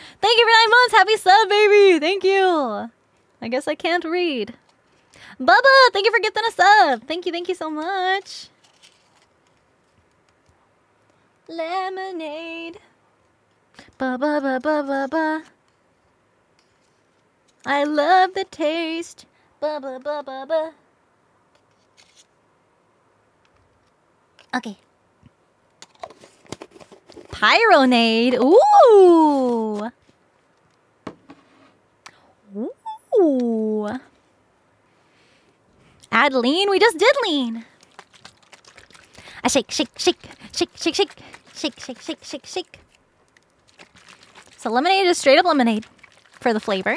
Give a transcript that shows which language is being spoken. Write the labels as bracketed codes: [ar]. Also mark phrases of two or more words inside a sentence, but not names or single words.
[en] Thank you for 9 months. Happy sub, baby. Thank you. I guess I can't read. Bubba, thank you for getting a sub. Thank you so much. Lemonade. Ba-ba-ba-ba-ba-ba. I love the taste. Ba-ba-ba-ba-ba. Okay. Pyronade. Ooh. Ooh. Add lean. We just did lean. I shake, shake, shake, shake, shake, shake, shake, shake, shake, shake, shake. So lemonade is straight up lemonade for the flavor.